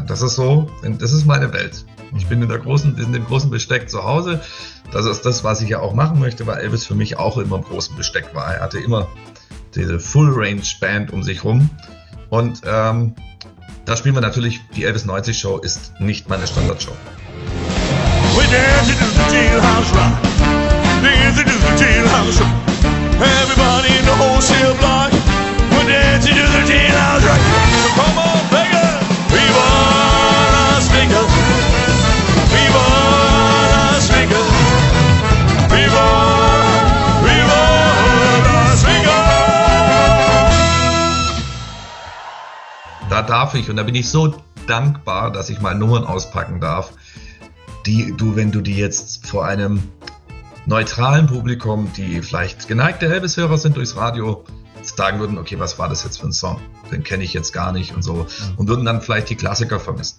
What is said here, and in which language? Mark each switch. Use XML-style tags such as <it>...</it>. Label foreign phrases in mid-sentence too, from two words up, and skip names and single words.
<de>Das ist so, das ist meine Welt. Ich bin in dem großen Besteck zu Hause. Das ist das, was ich ja auch machen möchte, weil Elvis für mich auch immer im großen Besteck war. Er hatte immer diese Full-Range-Band um sich rum. Und da spielen wir natürlich, die Elvis 90 Show ist nicht meine Standardshow.</de> <en>We dance to the jailhouse rock. Dance to the jailhouse rock. Everybody in the wholesale block. We dance to the jailhouse rock. So come on, Vegas. Viva Las Vegas. Viva Las Vegas. Viva Las Vegas.</en> <de>Da darf ich, und da bin ich so dankbar, dass ich mal Nummern auspacken darf, wenn du die jetzt vor einem neutralen Publikum, die vielleicht geneigte Elvis-Hörer sind durchs Radio, sagen würden, okay, was war das jetzt für ein Song? Den kenne ich jetzt gar nicht und so. Und würden dann vielleicht die Klassiker vermissen.</de>